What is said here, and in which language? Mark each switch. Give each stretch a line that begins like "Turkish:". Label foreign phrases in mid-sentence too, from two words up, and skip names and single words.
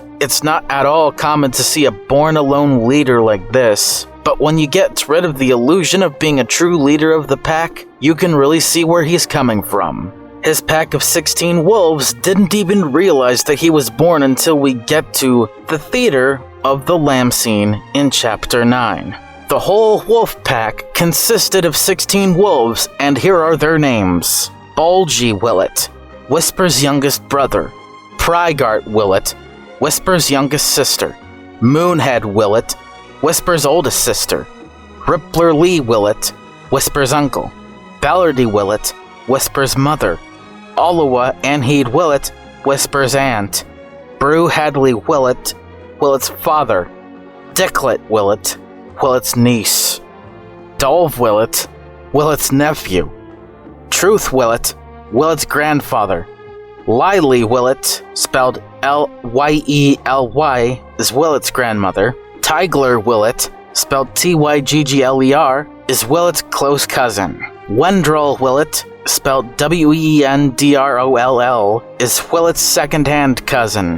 English: It's not at all common to see a born-alone leader like this, but when you get rid of the illusion of being a true leader of the pack, you can really see where he's coming from. His pack of 16 wolves didn't even realize that he was born until we get to the Theater of the Lamb scene in Chapter 9. The whole wolf pack consisted of 16 wolves, and here are their names. Bulgy Whillet, Whisper's youngest brother. Prygart Whillet, Whisper's youngest sister. Moonhead Whillet, Whisper's oldest sister. Rippler Lee Whillet, Whisper's uncle. Ballardy Whillet, Whisper's mother. Olawa Anheed Whillet, Whisper's aunt. Brew Hadley Whillet, Whillet's father. Dicklet Whillet, Whillet's niece. Dolv Whillet, Whillet's nephew. Truth Whillet, Whillet's grandfather. Lily Whillet, spelled Lyely, is Whillet's grandmother. Tigler Whillet, spelled Tyggler, is Whillet's close cousin. Wendroll Whillet, spelled Wendroll, is Whillet's second-hand cousin.